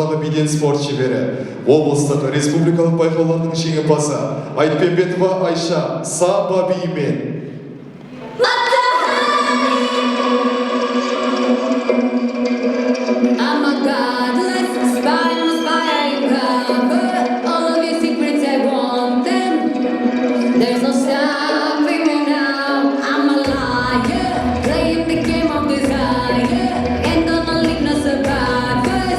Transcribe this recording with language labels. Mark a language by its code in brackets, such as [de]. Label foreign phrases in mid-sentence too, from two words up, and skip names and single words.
[kk] келген спорт шебері, облыстық республикалық байқаулардың жеңімпазы Айтпенбетова Айша Саба биімен. [en] I'm a godless spy, cover all of your secrets, I want them. There's no stopping me now. I'm a liar, playing the game of desire, and gonna leave no survivors.